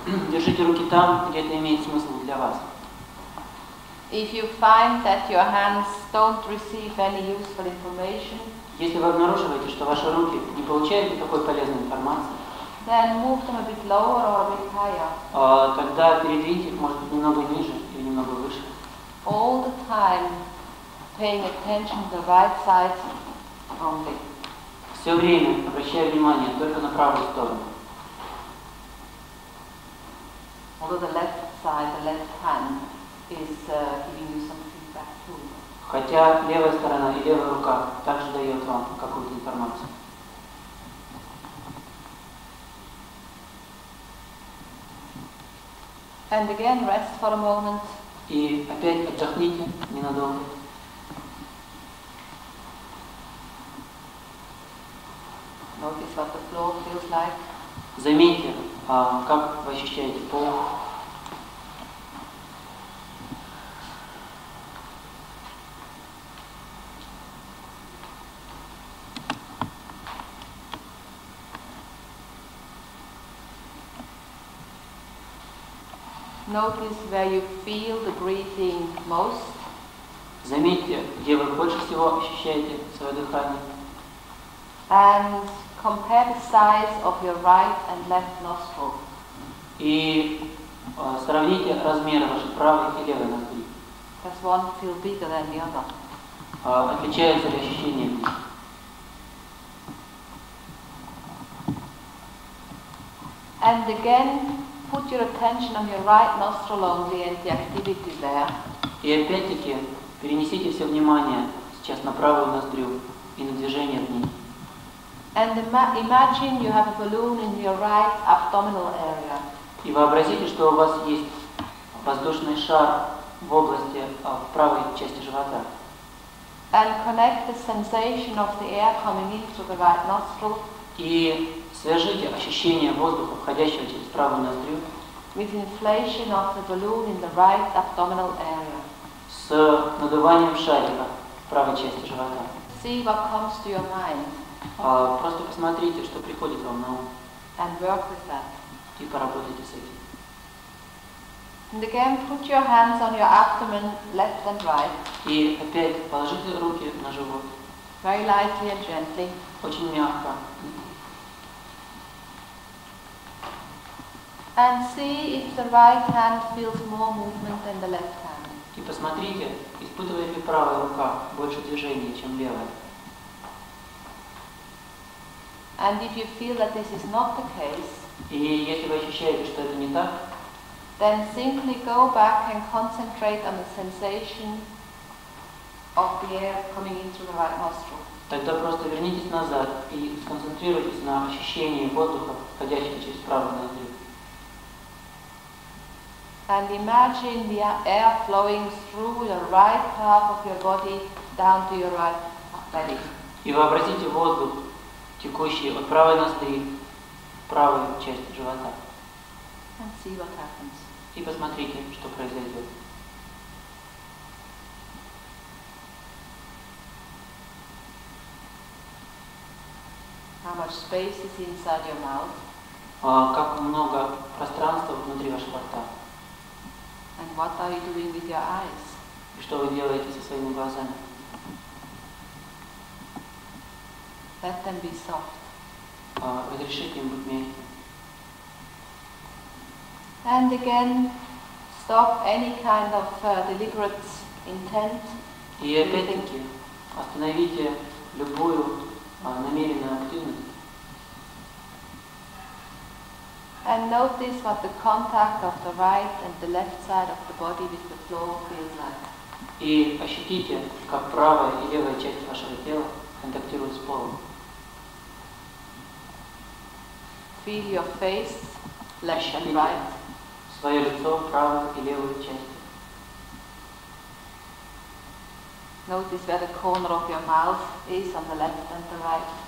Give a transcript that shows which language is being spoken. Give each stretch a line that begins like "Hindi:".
Russian: Держите руки там, где это имеет смысл для вас.
English: If you find that your hands don't receive any useful information,
Russian: если вы обнаруживаете, что ваши руки не получают никакой полезной информации,
English: then move them a bit lower or a bit higher.
Russian: Тогда передвиньте их, может быть, немного ниже или немного выше.
English: All the time paying attention to the right side only.
Russian: Все время обращая внимание только на правую сторону.
English: Although the left side, the left hand, is giving you some feedback too.
Russian: Хотя левая сторона и левая рука также дает вам какую-то информацию.
English: And again, rest for a moment.
Russian: И опять отдохните ненадолго.
English: Notice what the floor feels like.
Russian: Заметьте, как вы ощущаете пол.
English: Notice where you feel the breathing most.
Russian: Заметьте, где вы больше всего ощущаете свое дыхание.
English: And compare the size of your right and left nostril.
Russian: И сравните размеры вашей правой и левой ноздри.
English: Does one feel bigger than the other?
Russian: Отличаются ли ощущения в них?
English: And again, put your attention on your right nostril only and the activity there.
Russian: И опять-таки перенесите все внимание сейчас на правую ноздрю и на движение в ней.
English: And imagine you have a balloon in your right abdominal area.
Russian: И вообразите, что у вас есть воздушный шар в области, в правой части живота.
English: And connect the sensation of the air coming in through the right nostril.
Russian: И свяжите ощущение воздуха, входящего через правую ноздрю,
English: with inflation of the balloon in the right abdominal area.
Russian: С надуванием шарика в правой части живота.
English: See what comes to your mind.
Russian: Просто посмотрите, что приходит вам на ум.
English: And work with that.
Russian: И поработайте с этим.
English: And again, put your hands on your abdomen, left and right.
Russian: И опять положите руки на живот.
English: Very lightly and gently.
Russian: Очень мягко.
English: And see if the right hand feels more movement than the left hand.
Russian: И посмотрите, испытывает ли правая рука больше движения, чем левая.
English: And if you feel that this is not the case,
Russian: И если вы ощущаете, что это не так,
English: then simply go back and concentrate on the sensation of the air coming in through the right nostril.
Russian: тогда просто вернитесь назад и сконцентрируйтесь на ощущении воздуха, входящего через правую ноздрю.
English: And imagine the air flowing through the right half of your body down to your right belly.
Russian: И вообразите воздух, текущий от правой ноздри в правую часть живота.
English: And see what happens.
Russian: И посмотрите, что произойдет.
English: How much space is inside your mouth?
Russian: Как много пространства внутри вашего рта.
English: And what are you doing with your eyes?
Russian: И что вы делаете со своими глазами?
English: Let them be soft.
Russian: Разрешите им быть мягкими.
English: And again, stop any kind of deliberate intent.
Russian: И опять-таки остановите любую намеренную активность.
English: And notice what the contact of the right and the left side of the body with the floor feels like.
Russian: И ощутите, как правая и левая часть вашего тела контактируют с полом.
English: Feel your face, left and right.
Russian: Свое лицо, правую и левую часть.
English: Notice where the corner of your mouth is on the left and the right.